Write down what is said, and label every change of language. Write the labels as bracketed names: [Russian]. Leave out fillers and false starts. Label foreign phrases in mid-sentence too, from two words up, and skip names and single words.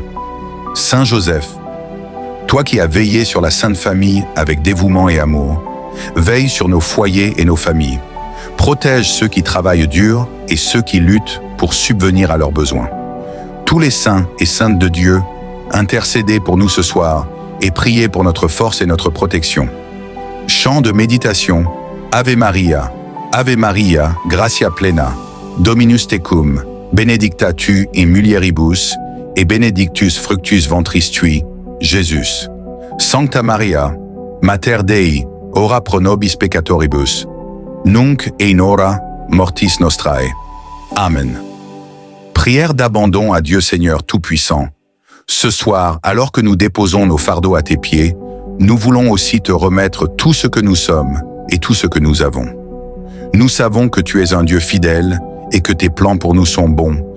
[French] Saint Joseph, toi qui as veillé sur la Sainte Famille avec dévouement et amour, veille sur nos foyers et nos familles. Protège ceux qui travaillent dur et ceux qui luttent pour subvenir à leurs besoins. Tous les saints et saintes de Dieu, intercédez pour nous ce soir et priez pour notre force et notre protection. Chant de méditation. [Latin] Ave Maria, gratia plena, Dominus tecum, benedicta tu in mulieribus, et benedictus fructus ventris tui, Jésus. Sancta Maria, Mater Dei, ora pro nobis peccatoribus, nunc et in hora mortis nostrae. Amen. [French] Prière d'abandon à Dieu Seigneur Tout-Puissant. Ce soir, alors que nous déposons nos fardeaux à tes pieds, nous voulons aussi te remettre tout ce que nous sommes et tout ce que nous avons. Nous savons que tu es un Dieu fidèle et que tes plans pour nous sont bons.